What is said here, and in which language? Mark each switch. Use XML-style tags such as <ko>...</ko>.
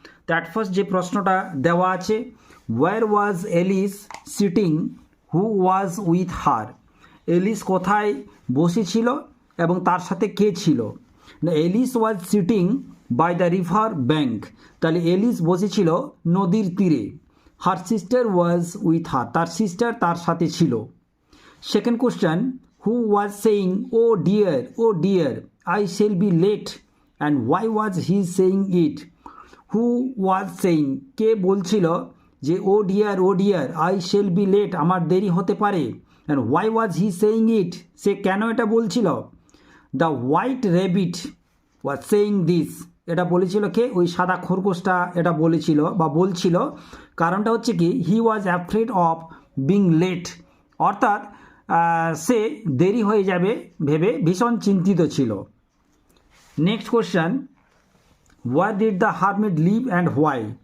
<en>তো at first</en> <bn>যে প্রশ্নটা দেওয়া আছে,</bn> <en>Where was Alice sitting who was with her.</en> <bn>Alice কোথায় বসেছিল এবং তার সাথে কে ছিল?</bn> <en>না, Alice was sitting by the river bank.</en> <bn>তাহলে এলিস বসেছিল নদীর তীরে।</bn> <en>her sister was with her,</en> <bn>তার সিস্টার তার সাথে ছিল।</bn> <en>Second question, who was saying, oh dear, I shall be late, and why was he saying it? Who was saying,</en> <bn>কে বলছিল যে</bn> <en>oh dear I shall be late,</en> <bn>আমার দেরি হতে পারে,</bn> <en>and why was he saying it?</en> <bn>সে কেন এটা বলছিল?</bn> <en>The white rabbit was saying this,</en> <bn>এটা বলেছিল কে? ওই সাদা খরগোশটা এটা বলেছিল বা বলছিল। কারণটা হচ্ছে কি,</bn> <en>he was afraid of being late,</en> <bn>অর্থাৎ সে দেরি হয়ে যাবে ভেবে ভীষণ চিন্তিত ছিল।</bn> <en>Next question, where did the hermit live and why.</en>